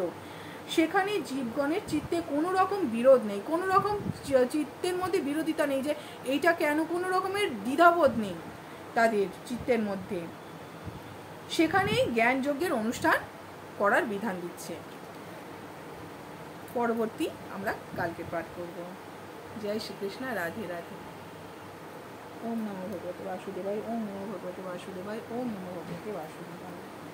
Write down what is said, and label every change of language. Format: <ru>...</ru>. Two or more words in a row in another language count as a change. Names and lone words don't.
<bn>সেখানে জীবগণের চিত্তে কোনো রকম বিরোধ নেই, কোনো রকম চিত্তের মধ্যে বিরোধিতা নেই যে এইটা কেন, কোনো রকমের দ্বিধাবোধ নেই তাদের চিত্তের মধ্যে। সেখানে জ্ঞানযজ্ঞের অনুষ্ঠান করার বিধান দিচ্ছে। পরবর্তী আমরা কালকে পাঠ করব। জয় শ্রীকৃষ্ণ, রাধে রাধে।</bn> <sa>ওম নমো ভগবতে বাসুদেবায়, ওম নমো ভগবতে বাসুদেবায়, ওম নমো ভগবতে বাসুদেবায়।</sa>